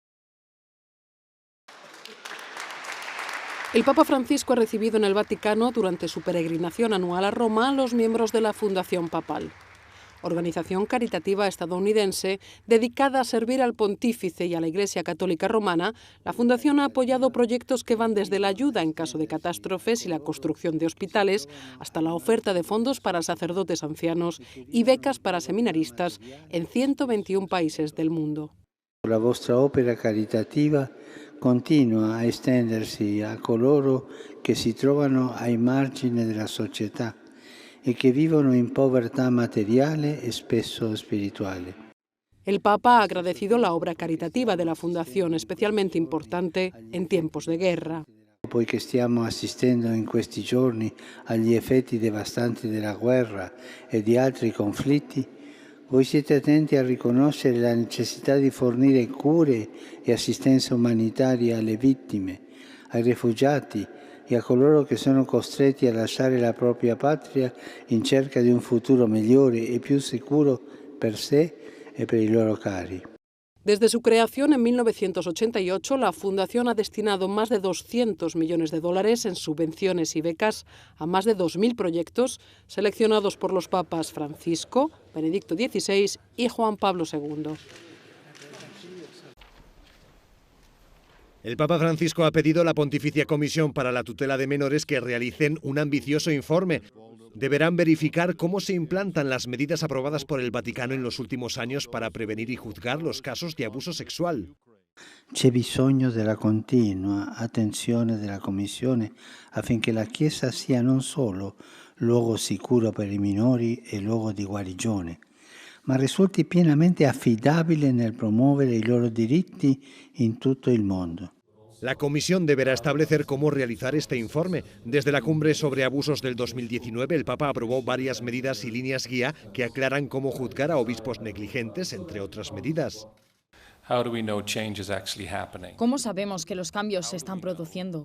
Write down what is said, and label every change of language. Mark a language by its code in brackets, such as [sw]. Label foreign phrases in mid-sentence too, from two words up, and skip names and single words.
[es] El Papa Francisco ha recibido en el Vaticano, durante su peregrinación anual a Roma, a los miembros de la Fundación Papal, organización caritativa estadounidense dedicada a servir al pontífice y a la Iglesia Católica Romana. La Fundación ha apoyado proyectos que van desde la ayuda en caso de catástrofes y la construcción de hospitales hasta la oferta de fondos para sacerdotes ancianos y becas para seminaristas en 121 países del mundo. [it] La vostra opera caritativa continua a estendersi a coloro che si trovano ai margini della società e che vivono in povertà materiale e spesso spirituale. [es] El Papa ha agradecido la obra caritativa de la Fundación, especialmente importante en tiempos de guerra. [it] Poiché stiamo assistendo in questi giorni agli effetti devastanti della guerra e di altri conflitti, voi siete attenti a riconoscere la necessità di fornire cure e assistenza umanitaria alle vittime, ai rifugiati e a coloro che sono costretti a lasciare la propria patria in cerca di un futuro migliore e più sicuro per sé e per i loro cari. [es] Desde su creación en 1988, la Fundación ha destinado más de 200 millones de dólares en subvenciones y becas a más de 2.000 proyectos seleccionados por los papas Francisco, Benedicto XVI y Juan Pablo II. El Papa Francisco ha pedido a la Pontificia Comisión para la Tutela de Menores que realicen un ambicioso informe. Deberán verificar cómo se implantan las medidas aprobadas por el Vaticano en los últimos años para prevenir y juzgar los casos de abuso sexual. [it] C'è bisogno della continua attenzione della Commissione affinché la Chiesa sia non solo luogo sicuro per i minori e luogo di guarigione, ma risulti pienamente affidabile nel promuovere i loro diritti in tutto il mondo. [es] La Comisión deberá establecer cómo realizar este informe. Desde la cumbre sobre abusos del 2019, el Papa aprobó varias medidas y líneas guía que aclaran cómo juzgar a obispos negligentes, entre otras medidas. ¿Cómo sabemos que los cambios se están produciendo?